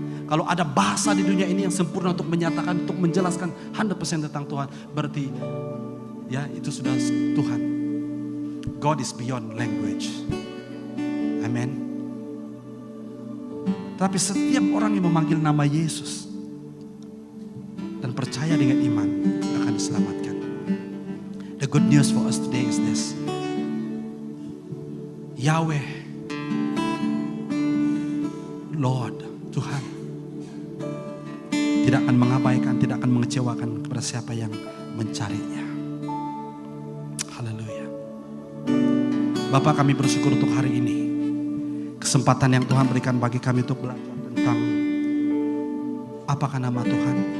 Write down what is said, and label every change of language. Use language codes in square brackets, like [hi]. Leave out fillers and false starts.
[id] Kalau ada bahasa di dunia ini yang sempurna untuk menyatakan, untuk menjelaskan 100% tentang Tuhan, berarti ya itu sudah Tuhan. [en] God is beyond language. Amen. [id] Tapi setiap orang yang memanggil nama Yesus dan percaya dengan iman akan diselamatkan. [en] The good news for us today is this. [id] Yahweh, Lord, Tuhan, tidak akan mengabaikan, tidak akan mengecewakan kepada siapa yang mencarinya. Haleluya. Bapak, kami bersyukur untuk hari ini. Kesempatan yang Tuhan berikan bagi kami untuk belajar tentang apakah nama Tuhan.